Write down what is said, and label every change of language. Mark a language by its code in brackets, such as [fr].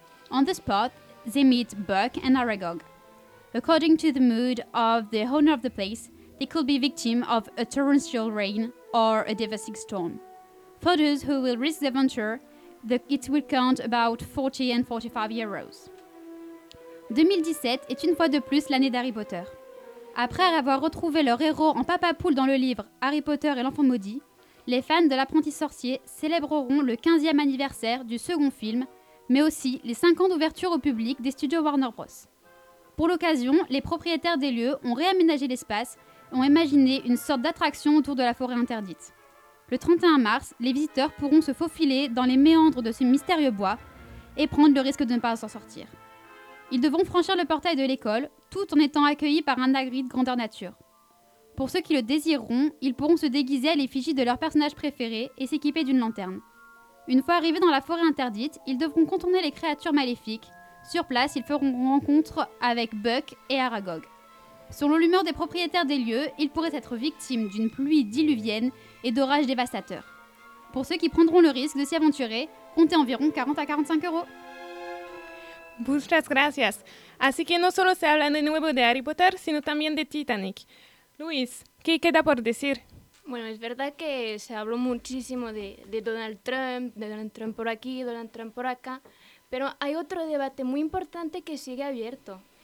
[en] On the spot, they meet Buck and Aragog. According to the mood of the owner of the place, they could be victims of a torrential rain or a devastating storm. For those who will risk the adventure, it will count about 40 and 45 euros. [fr] 2017 est une fois de plus l'année d'Harry Potter. Après avoir retrouvé leur héros en papa poule dans le livre Harry Potter et l'enfant maudit, les fans de l'apprenti sorcier célébreront le 15e anniversaire du second film, mais aussi les 5 ans d'ouverture au public des studios Warner Bros. Pour l'occasion, les propriétaires des lieux ont réaménagé l'espace et ont imaginé une sorte d'attraction autour de la forêt interdite. Le 31 mars, les visiteurs pourront se faufiler dans les méandres de ce mystérieux bois et prendre le risque de ne pas s'en sortir. Ils devront franchir le portail de l'école, tout en étant accueillis par un Hagrid grandeur nature. Pour ceux qui le désireront, ils pourront se déguiser à l'effigie de leur personnage préféré et s'équiper d'une lanterne. Une fois arrivés dans la forêt interdite, ils devront contourner les créatures maléfiques. Sur place, ils feront rencontre avec Buck et Aragog. Selon l'humeur des propriétaires des lieux, ils pourraient être victimes d'une pluie diluvienne et d'orages dévastateurs. Pour ceux qui prendront le risque de s'y aventurer, comptez environ 40 à 45 euros. [es] Muchas gracias. Así que no solo se habla de nuevo de Harry Potter, sino también de Titanic. Luis, ¿qué queda por decir? Bueno, es verdad que se habló muchísimo de Donald Trump por aquí, Donald Trump por acá, pero hay otro debate muy importante que sigue abierto.